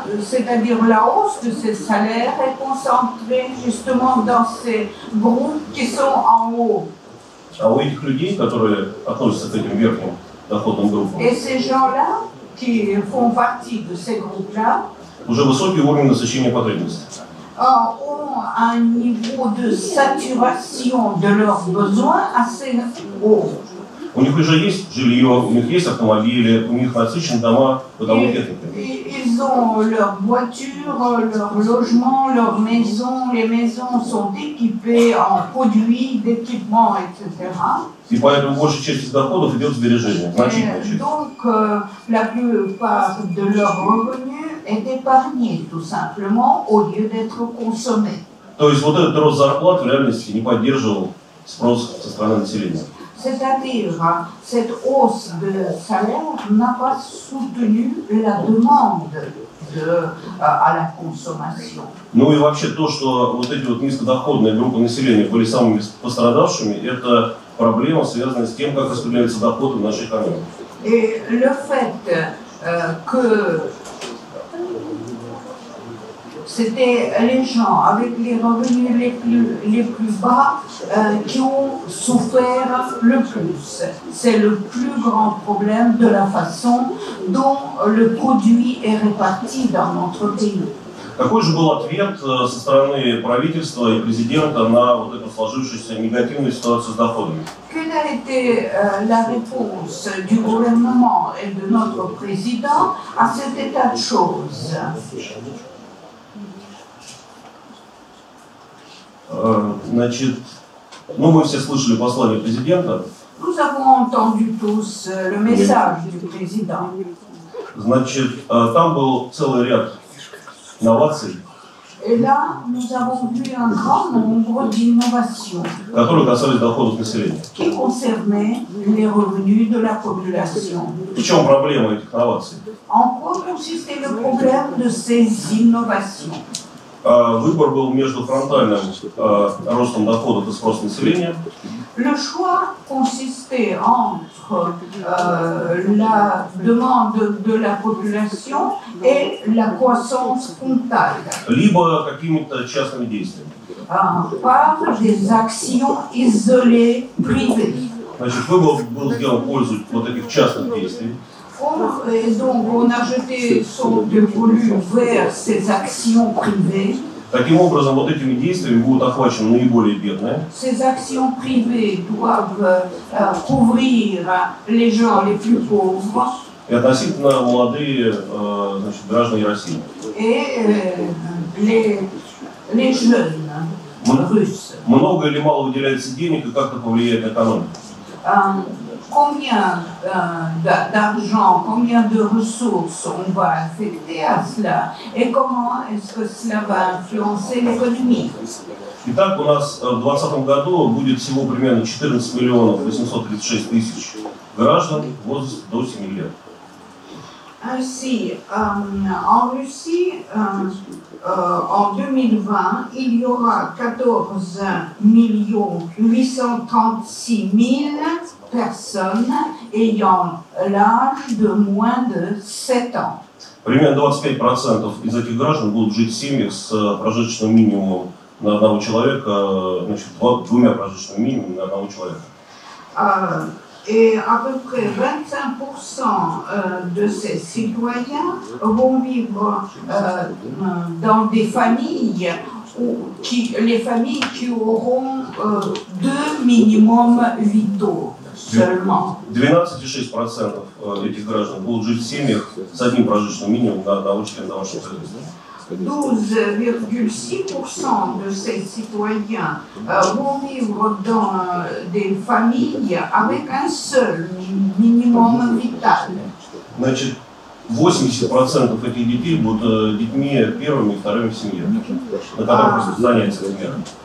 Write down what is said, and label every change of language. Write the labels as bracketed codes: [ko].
[fr] c'est-à-dire la hausse de ces salaires est concentrée justement dans ces groupes qui sont en haut. [ru] А у этих людей, которые относятся к этим верхним доходным группам, [fr] Et ces gens-là, qui font partie de ces groupes-là, [ru] уже высокий уровень насыщения потребностей. [fr] Ont un niveau de saturation de leurs besoins assez haut. [ru] У них уже есть жилье, у них есть автомобили, у них насыщены дома бытовой техникой. [fr] Ils ont leur voiture, leur logement, leur maison. Les maisons sont équipées en produits, d'équipements, etc. [ru] И поэтому большая часть из доходов идет в сбережения, значительная часть. [fr] Donc, la plupart de leurs revenus est épargné tout simplement au lieu d'être consommé. [ru] То есть вот этот рост зарплат в реальности не поддерживал спрос со стороны населения. [fr] C'est-à-dire, cette hausse de salaire n'a pas soutenu la demande à la consommation. [ru] Ну и вообще то, что вот эти вот низкодоходные группы населения были самыми пострадавшими, это проблема, связанная с тем, как распределяются доходы в нашей экономике. [fr] Et le fait que c'était les gens avec les revenus les plus bas qui ont souffert le plus. C'est le plus grand problème de la façon dont le produit est réparti dans notre pays. [ru] Какой же был ответ со стороны правительства и президента на вот эту сложившуюся негативную ситуацию с доходами? [fr] Quelle a été la réponse du gouvernement et de notre président à cet état de choses? [ru] Значит, ну мы все слышали послание президента. [fr] Nous avons entendu tous le message du président. [ru] Значит, там был целый ряд инноваций, [fr] Et là, nous avons vu un grand nombre d'innovations [ru] которые касались доходов населения. [fr] qui concernaient les revenus de la population. [ru] В чем проблема этих инноваций? [fr] En quoi consistait le problème de ces innovations? [ru] Выбор был между фронтальным ростом доходов и спроса населения. [fr] Le choix consistait entre la demande de la population et la croissance frontale. [ru] Либо какими-то частными действиями. [fr] Par des actions isolées privées. [ru] Значит, выбор был сделан в пользу вот этих частных действий. [fr] Et donc on a jeté son dévolu vers ces actions privées. [ru] Таким образом, вот этими действиями будут охвачены наиболее бедные. [fr] Ces actions privées doivent couvrir les gens les plus pauvres. [ru] И относительно молодые значит, граждане России. [fr] Et les jeunes russes. [ru] Много или мало выделяется денег и как это повлияет на экономику? [fr] Combien d'argent, combien de ressources on va affecter à cela et comment est-ce que cela va influencer l'économie? [ru] Итак, у нас в 2020 году будет всего примерно 14 миллионов 836 тысяч граждан в возрасте до 7 лет. [fr] Ainsi, en Russie, en 2020, il y aura 14 836 000 personnes ayant l'âge de moins de 7 ans. [ru] Примерно 25% из этих граждан будут жить в семьях с прожиточным минимумом на одного человека, значит, двумя прожиточными минимумами на одного человека. [fr] Et à peu près 25% de ces citoyens vont vivre dans des familles les familles qui auront 2 minimums vitaux seulement. [ru] 12,6% этих граждан будут жить в семьях с одним прожиточным минимумом на одного члена домашнего хозяйства. [fr] 12,6% de ces citoyens vont vivre dans des familles avec un seul minimum vital. [ru] Значит, 80% этих детей будут детьми первыми и вторыми в семье, на которых занятия, например.